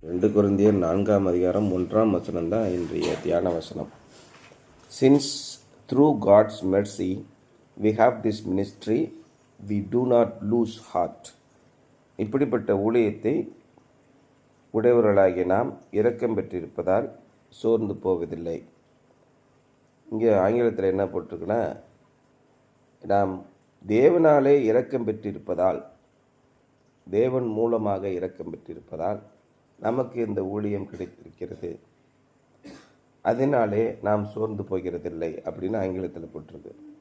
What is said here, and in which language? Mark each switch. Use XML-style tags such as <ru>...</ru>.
<ta>2 கொரிந்தியர் 4ஆம் அதிகாரம் 1ஆம் வசனம் தான் இன்றைய தியான வசனம்.</ta> <en>Since through God's mercy we have this ministry, we do not lose heart.</en> <ta>இப்படிப்பட்ட ஊழியத்தை உடையவர்களாகிய நாம் இரக்கம் பெற்றிருப்பதால் சோர்ந்து போவதில்லை. இங்கே ஆங்கிலத்தில் என்ன போட்டிருக்குன்னா, நாம் தேவனாலே இரக்கம் பெற்றிருப்பதால், தேவன் மூலமாக இரக்கம் பெற்றிருப்பதால் நமக்கு இந்த ஊழியம் கிடைத்திருக்கிறது, அதனாலே நாம் சோர்ந்து போகிறதில்லை அப்படின்னு ஆங்கிலத்தில் போட்டிருக்கு.</ta>